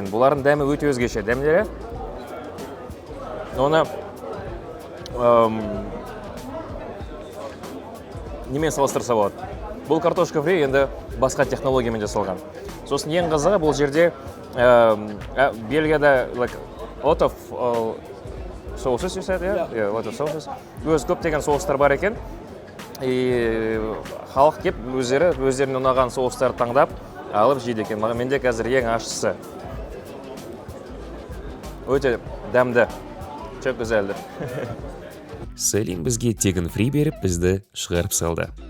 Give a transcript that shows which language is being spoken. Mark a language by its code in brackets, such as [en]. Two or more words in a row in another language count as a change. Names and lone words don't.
[kk] Бұлардың дәмі өте өзгеше. Дәмдері оны немен салыстырса болады. Бұл картошка фри енді басқа технологиямен жасалған. Сосын ең қызығы бұл жерде Бельгияда [en] lot of sauces, you said, yeah, lot of sauces. [kk] Өз көптеген соустар бар екен. Халық кеп өздеріне ұнаған соустарды таңдап алып жейді екен. Менде қазір ең ащысы. Өте дәмді. [tr] Çok güzeldir. [kk] Сәлем бізге тегін фри беріп, бізді шығарып салды.